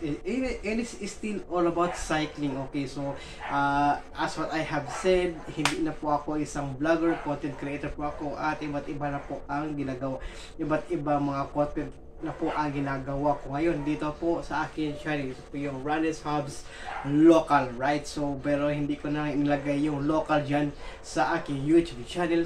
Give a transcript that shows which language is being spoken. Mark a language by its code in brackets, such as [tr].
[en] It is still all about cycling. [tl] Okay, so [en] as what I have said, [tl] hindi na po ako isang vlogger, content creator po ako, at iba't iba na po ang ginagawa, iba't iba mga content na po ang ginagawa ko ngayon dito po sa akin channel. Ito po yung Ronnie's Hubs local, right? So pero hindi ko na nilagay yung local dyan sa aking YouTube channel.